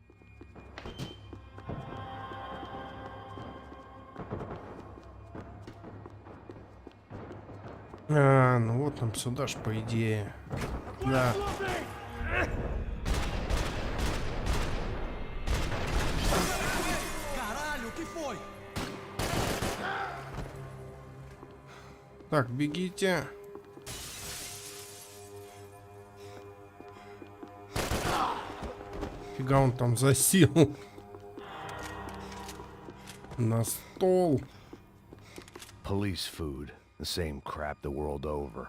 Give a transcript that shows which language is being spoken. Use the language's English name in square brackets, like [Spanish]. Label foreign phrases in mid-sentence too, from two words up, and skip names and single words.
[Russian] А, ну вот нам сюда ж, по идее. Да. [Portuguese] Caralho, o que foi? [Russian] Так, бегите. Фига он там засел. На стол. [English] Police food, the same crap the world over.